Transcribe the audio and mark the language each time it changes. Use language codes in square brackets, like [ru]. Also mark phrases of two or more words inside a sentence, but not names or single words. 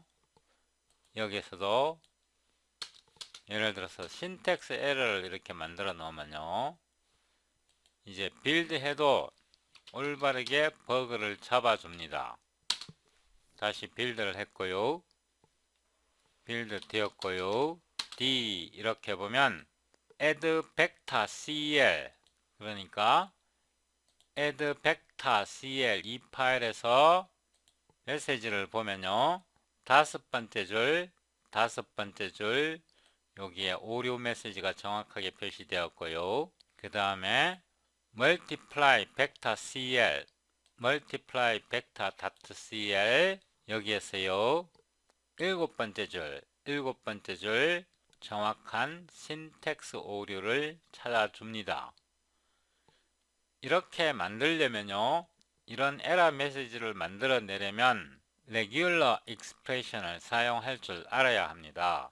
[ko] 여기에서도 예를 들어서 신텍스 에러를 이렇게 만들어 놓으면요. 이제 빌드 해도 올바르게 버그를 잡아줍니다. 다시 빌드를 했고요. 빌드 되었고요. D 이렇게 보면 add vector cl, 그러니까 add vector cl 이 파일에서 메시지를 보면요, 다섯 번째 줄 여기에 오류 메시지가 정확하게 표시되었고요. 그 다음에 multiply vector cl, multiply vector .cl 여기에서요, 일곱 번째 줄 정확한 신텍스 오류를 찾아줍니다. 이렇게 만들려면요, 이런 에러 메시지를 만들어내려면 [en] regular expression [ko] 을 사용할 줄 알아야 합니다.